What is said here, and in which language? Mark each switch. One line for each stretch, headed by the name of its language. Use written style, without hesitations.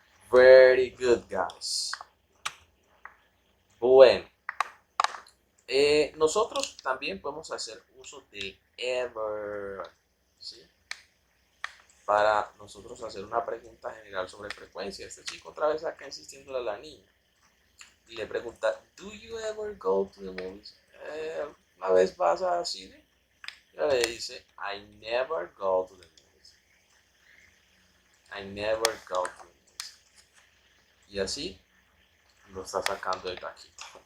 English: Very good, guys.
Spanish: Bueno, nosotros también podemos hacer uso del ever, ¿sí? Para nosotros hacer una pregunta general sobre frecuencia. Este chico otra vez acá insistiendo a la niña y le pregunta,
English: ¿Do you ever go to the movies?
Spanish: ¿Una vez vas a cine? Ella le dice,
English: I never go to the movies. I never go to the movies.
Spanish: Y así lo está sacando de taquito.